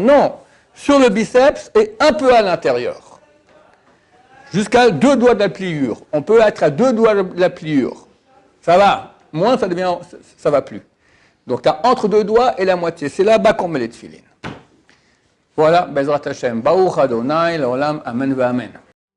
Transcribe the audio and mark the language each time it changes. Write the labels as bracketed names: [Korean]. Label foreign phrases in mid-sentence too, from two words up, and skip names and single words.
[French] Non, sur le biceps et un peu à l'intérieur. Jusqu'à 2 doigts de la pliure. On peut être à 2 doigts de la pliure. Ça va. Moins, ça va plus. Donc, tu as entre 2 doigts et la moitié. C'est là-bas qu'on met les tefillin. Voilà, [Hebrew] בעזרת השם. ברוך אדוני לעולם אמן ואמן.